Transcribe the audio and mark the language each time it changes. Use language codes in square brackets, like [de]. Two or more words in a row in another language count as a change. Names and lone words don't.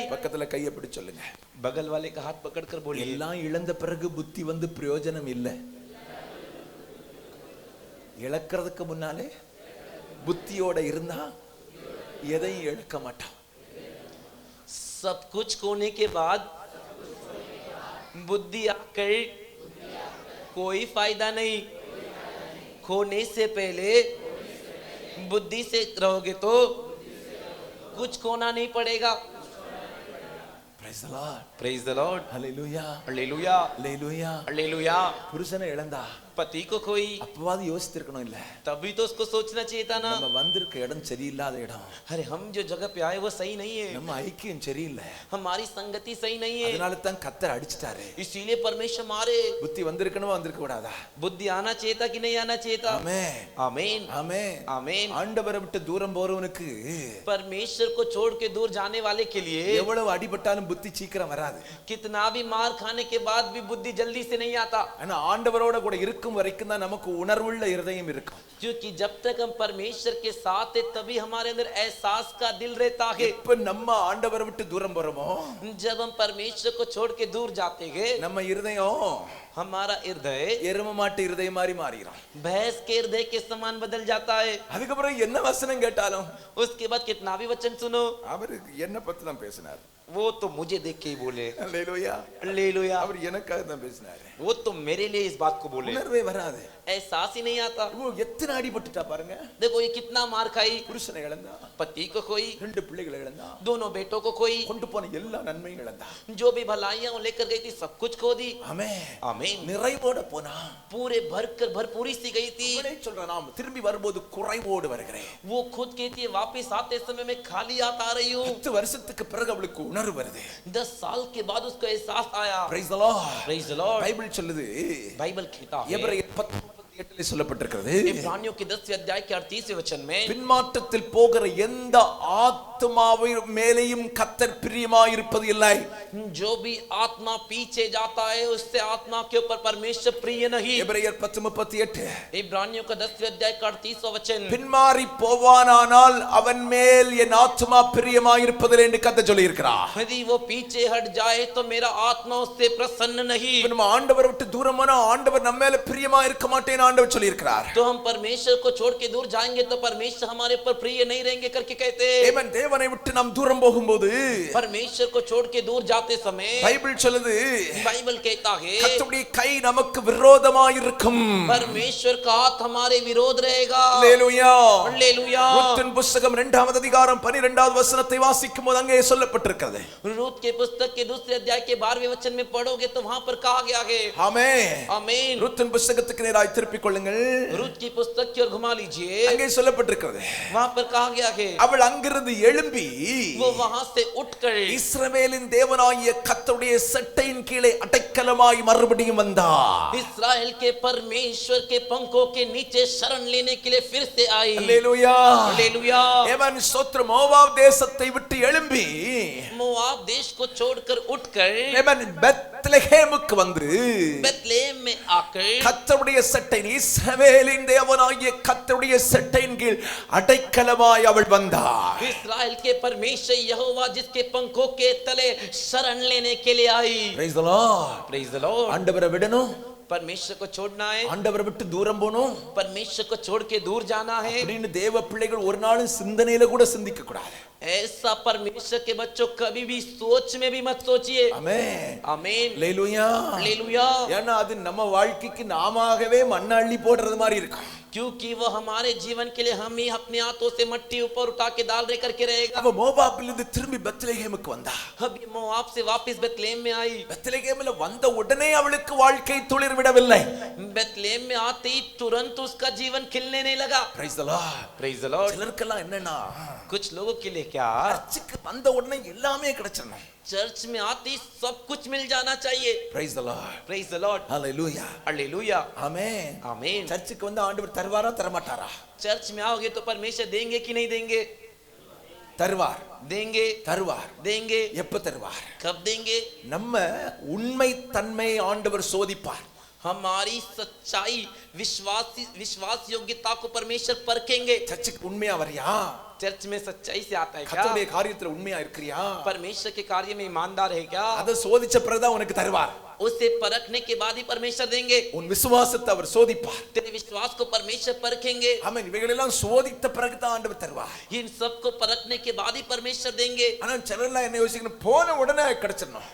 [ta] பக்கத்துல கையை பிடிச்சு சொல்லுங்க, [hi] बगल वाले का हाथ पकड़कर बोलिए, [ta] எல்லாம் இழந்த பிறகு புத்தி வந்து பிரயோஜனம் இல்லை. இழக்கிறதுக்கு முன்னாலே புத்தியோட இருந்தா எதையும் இழக்க மாட்டான். [hi] सब कुछ खोने के बाद बुद्धि आकर कोई फायदा नहीं। खोने से पहले बुद्धि से रहोगे तो कुछ खोना नहीं पड़ेगा। [en] Praise the Lord. Praise the Lord. Hallelujah. Hallelujah. Hallelujah. Hallelujah. [ta] புருஷனை இழந்தா [hi] पति को कोई, [ta] அப்பவாது யோசித்திருக்கணும் இல்ல, [hi] तभी तो उसको सोचना चाहिए था ना। [ta] நம்ம வந்திருக்க இடம் சரியில்லாத இடம், [hi] अरे हम जो जगह पे आए वो सही नहीं है, [ta] நம்ம ஐக்கியம் சரியில்லை, [hi] हमारी संगति सही नहीं है, [ta] அதனால தான் கர்த்தர் அடிச்சிட்டாரு. [hi] इसीलिए परमेश्वर मारे। [ta] புத்தி வந்திருக்கணுமா வந்திருக்க கூடாதா? [hi] बुद्धि आना चाहिए था कि नहीं आना चाहिए था? [ta] ஆமென். [hi] आमीन [ta] ஆமென். [hi] आमीन। [ta] ஆண்டவரை விட்டு தூரம் போறவனுக்கு [hi] परमेश्वर को छोड़ के दूर जाने वाले के लिए [ta] எவ்வளவு அடிபட்டாலும் புத்தி சீக்கிரம் வராது. [hi] कितना भी मार खाने के बाद भी बुद्धि जल्दी से नहीं आता, [ta] ஆனா ஆண்டவரோட கூட இருக்கும் வரைக்கும் தான் நமக்கு உணர்வுள்ள இருதயம் இருக்கும். [hi] क्योंकि जब तक हम परमेश्वर के साथ है तभी हमारे अंदर एहसास का दिल रहता है। [ta] இப்ப நம்ம ஆண்டவரை விட்டு தூரம் போறோமோ, [hi] जब हम परमेश्वर को छोड़ के दूर जाते हैं, [ta] நம்ம இருதயம் [hi] हमारा हृदय [ta] எரும மாட்டு இருதயம் மாதிரி மாறிடும். [hi] भैंस के हृदय के समान बदल जाता है। [ta] அதுக்கப்புறம் என்ன வசனம் கேட்டாலும் [hi] उसके बाद कितना भी वचन सुनो, [ta] அவர் என்ன பத்தி தான் பேசினார். [hi] वो तो मुझे देख के ही बोले, [ta] அல்லேலூயா. [hi] हालेलुया, [ta] அவர் எனக்காக தான் பேசினார். [hi] वो तो मेरे लिए इस बात को बोले। [ta] உணர்வே வராது. [hi] एहसास ही नहीं आता। [ta] இவோ எத்தனை அடிபட்டுட்டா பாருங்க. [hi] देखो ये कितना मार खाई, [ta] புருஷனை இழந்தா, [hi] पति को खोई, [ta] 2 பிள்ளைகளை இழந்தா, [hi] दोनों बेटों को खोई, [ta] கொண்டு போன எல்லா நன்மையும் இழந்தா. [hi] जो भी भलाइयां वो लेकर गई थी सब कुछ खो दी। [ta] ஆமென். [hi] आमीन। [ta] நிறைவோட போனா, [hi] पूरे भरकर भरपूरी सी गई थी। [ta] அவனே சொல்றான், நான் திரும்பி வரும்போது குறைவோடு வருகிறேன். [hi] वो खुद कहती है वापस आते समय मैं खाली हाथ आ रही हूँ। [ta] 10 வருஷத்துக்கு பிறகு அவளுக்கு உணர்வு வருது. [hi] 10 साल के बाद उसको एहसास आया। [en] Praise the Lord. Praise the Lord। [ta] பைபிள் சொல்லுது, [hi] बाइबल कहता है, [ta] எபிரேயர் 10:38 சொல்லப்பட்டிருக்கிறது, [hi] इब्रानियों के 10वें अध्याय के 38वें वचन में, [ta] பின்மாற்றத்தில் போகிற எந்த ஆத்மாவை மேலேயும் கர்த்தர் பிரியமாயிருப்பது இல்லை. [hi] जो भी आत्मा पीछे जाता है उससे आत्मा के ऊपर परमेश्वर प्रिय नहीं। [ta] எபிரேயர் 10:38. [hi] इब्रानियों का 10वें अध्याय का 38वां वचन, [ta] பின்மாறி போவானானால் அவன் மேல் என் ஆத்மா பிரியமாயிருப்பதில்லை என்று கர்த்தர் சொல்லி இருக்கிறார். [hi] यदि वो पीछे हट जाए तो मेरा आत्मा उससे प्रसन्न नहीं। [ta] நம்ம ஆண்டவரை விட்டு தூரமானா ஆண்டவர் நம்ம மேல பிரியமா இருக்க மாட்டேன்னு ஆண்டவர் சொல்லி இருக்கிறார். [hi] तो हम परमेश्वर को छोड़ के दूर जाएंगे तो परमेश्वर हमारे पर प्रिय नहीं रहेंगे करके कहते हैं। [ta] ஆமென். தேவனை விட்டு நாம் தூரம் போகும்போது [hi] परमेश्वर को छोड़ के दूर जाते समय [ta] பைபிள் சொல்லுது, [hi] बाइबल कहता है [ta] கர்த்தருடைய கை நமக்கு விரோதமாய் இருக்கும். [hi] परमेश्वर का हाथ हमारे विरोध रहेगा। [ta] அல்லேலூயா. [hi] हालेलुया। [ta] ரூத்தின் புத்தகம் 2வது அதிகாரம் 12வது வசனத்தை வாசிக்கும்போது அங்கே சொல்லப்பட்டிருக்கிறது. [hi] रूत के पुस्तक के 2 अध्याय के 12वें वचन में पढ़ोगे तो वहां पर कहा गया है। [ta] ஆமென். [hi] आमीन। [ta] ரூத்தின் புத்தகத்துக்கு நேராய் திருப்பிக் கொள்ளுங்கள். [hi] रूत की पुस्तक की ओर घुमा लीजिए, [ta] அங்கே சொல்லப்பட்டிருக்கிறது, [hi] वहां पर कहा गया है, [ta] அவள் அங்கிருந்து எழும்பி [hi] वो वहां से उठकर [ta] இஸ்ரவேலின் தேவனாகிய கர்த்தருடைய சட்டையின் கீழே அடைக்கலமாய் மறுபடியும் வந்தார். [hi] इस्राएल के परमेश्वर के पंखों के नीचे शरण लेने के लिए फिर से आई। [ta] அல்லேலூயா. [hi] हालेलुया। [ta] ஏமன் ஸ்தோத்திரம். மோவாப் தேசத்தை விட்டு எழும்பி [hi] मोआब देश को छोड़कर उठकर [ta] ஏமன் பெத்லெகேமுக்கு வந்து [hi] बेथलेहम में आकर [ta] கர்த்தருடைய சட்டை, இஸ்ரவேலின் தேவனாகிய கர்த்தருடைய சட்டையின் கீழ் அடைக்கலமாய் அவள் வந்தார். [hi] इस्राएल के परमेश्वर यहोवा जिसके पंखों के तले शरण लेने के लिए आई। [en] Praise the Lord. Praise the Lord। [ta] ஆண்டவரை விடணும், [hi] परमेश्वर को छोड़ना है, [ta] ஆண்டவரை விட்டு தூரம் போணும் [hi] परमेश्वर को छोड़ के दूर जाना है, [ta] அப்படின்னு தேவ பிள்ளைகள் ஒரு நாளும் சிந்தனையில கூட சிந்திக்க கூடாது. [hi] ऐसा परमेश्वर के बच्चों कभी भी सोच में भी मत सोचिए। [ta] ஆமென். [hi] आमीन। [ta] அல்லேலூயா. [hi] हालेलुया। [ta] ஏன்னா அது நம்ம வாழ்க்கைக்கு நாமாகவே மண்ணை அள்ளி போடுறது மாதிரி இருக்கும். [hi] क्योंकि वो हमारे जीवन के लिए हम ही अपने हाथों से मट्टी ऊपर उठा के डाल रहे करके रहेगा। [ta] அவ மோவாபிலிருந்து திரும்பி பெத்லெகேமுக்கு வந்தா. [hi] अब ये मोआब से वापस बेथलेहम में आई। [ta] பெத்லெகேமில் வந்த உடனே அவளுக்கு வாழ்க்கை துளிர் விடவில்லை. [hi] बेथलेहम में आते ही तुरंत उसका जीवन खिलने नहीं लगा। [en] Praise the Lord. Praise the Lord। [ta] சிலருக்கெல்லாம் என்னன்னா, [hi] कुछ लोगों के लिए क्या, [ta] சர்ச்சுக்கு வந்த உடனே எல்லாமே கிடைச்சிடணும். [hi] चर्च में आते ही सब कुछ मिल जाना चाहिए। [en] Praise the Lord. Praise the Lord। Hallelujah. [hi] हालेलुया। [ta] ஆமென். [hi] आमीन। [ta] சர்ச்சுக்கு வந்து ஆண்டவர் தருவாரா தரமாட்டாரா? [hi] चर्च में आओगे तो परमेश्वर देंगे कि नहीं देंगे? [ta] தருவார். [hi] देंगे। [ta] தருவார். [hi] देंगे। [ta] எப்ப தருவார்? [hi] कब देंगे? [ta] நம்ம உண்மை தன்மையை ஆண்டவர் சோதிப்பார். [hi] हमारी सच्चाई विश्वास योग्यता को परमेश्वर परखेंगे। [ta] சர்ச்சுக்கு உண்மையா வரியா? [hi] चर्च में सच्चाई से आता है क्या? [ta] கர்த்தருடைய காரியத்துல உண்மையா இருக்கிறியா? [hi] परमेश्वर के कार्य में ईमानदार है क्या? [ta] அதை சோதிச்ச பிறகுதான் உனக்கு தருவார். [hi] उसे परखने के बाद ही परमेश्वर देंगे। [ta] உன் விசுவாசத்தை அவர் சோதிப்பார். [hi] तेरे विश्वास को परमेश्वर परखेंगे। [ta] ஆமென். இவைகளெல்லாம் சோதித்த பிறகுதான் ஆண்டவர் தருவார். [hi] इन सब को परखने के बाद ही परमेश्वर देंगे। [ta] ஆனா சிலர்லாம் என்ன யோசிக்கணும், போன உடனே கிடைச்சிடணும்.